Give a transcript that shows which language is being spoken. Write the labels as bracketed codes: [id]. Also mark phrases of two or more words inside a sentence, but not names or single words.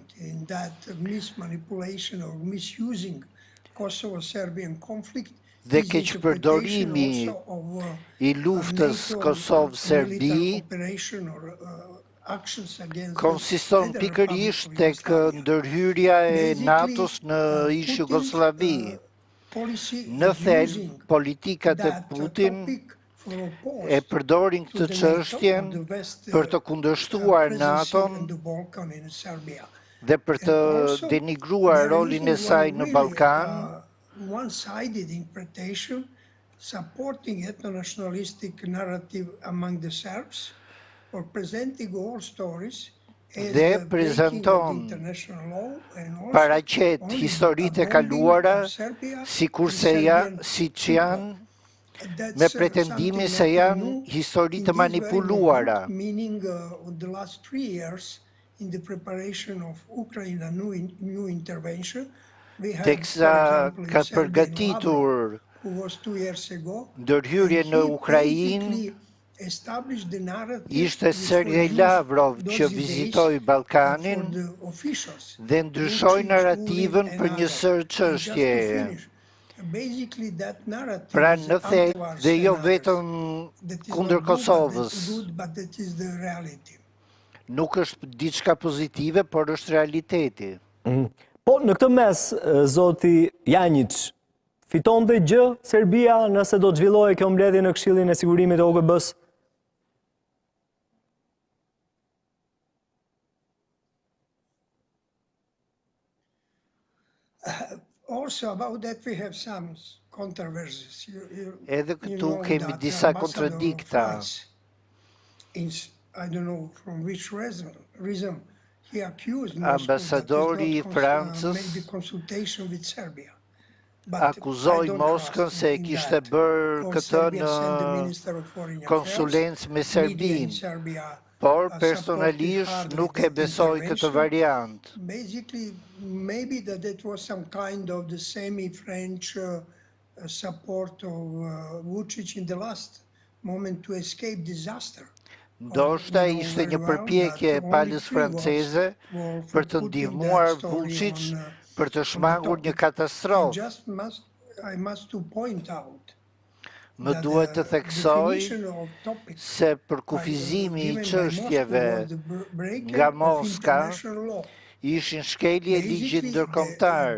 [sq] Dhe keqpërdorimi i luftës Kosovë-Serbi konsiston pikërisht tek ndërhyrja e NATO-s në ish Jugosllavi. Në thelb, politikat e Putin e përdorin këtë çështjen për të kundërshtuar NATO-n dhe për të denigruar rolin e saj në Ballkan. [en] One-sided interpretation supporting ethno-nationalistic narrative among the Serbs or presenting all stories [sq] dhe prezanton paraqet historitë e kaluara siç janë me pretendimin se janë histori të manipuluara. [en] Meaning the last 3 years in the preparation of Ukraine a new intervention, we had, [sq] Teksa ka përgatitur ndërhyrje në Ukrainë, ishte Sergej Lavrov që vizitoi Ballkanin dhe ndryshoi narrativën për një sër çështjeje. Pra në thelb dhe jo vetëm kundër Kosovës. Nuk është diçka pozitive, por është realiteti. Po në këtë mes, zoti Janjic, fiton dhe gjë Serbia nëse do të zhvillohej kjo mbledhje në Këshillin e Sigurimit të OKB-s? [en] Also about that we have some controversies. [sq] Edhe këtu kemi disa kontradikta. [en] I don't know from which reason he accused [sq] Ambasadori I Francës akuzoi Moskën se kishte bërë këtë në konsulencë me Serbinë, por personalisht nuk e besoj këtë variant. [en] Basically, maybe that it was some kind of the semi-French support of Vučić in the last moment to escape disaster. [sq] Ndoshta ishte një përpjekje e palës franceze për të ndihmuar Vučić për të shmangur një katastrofë. Më duhet të theksoj se përkufizimi I çështjeve nga Moska ishin shkelje e ligjit ndërkombëtar.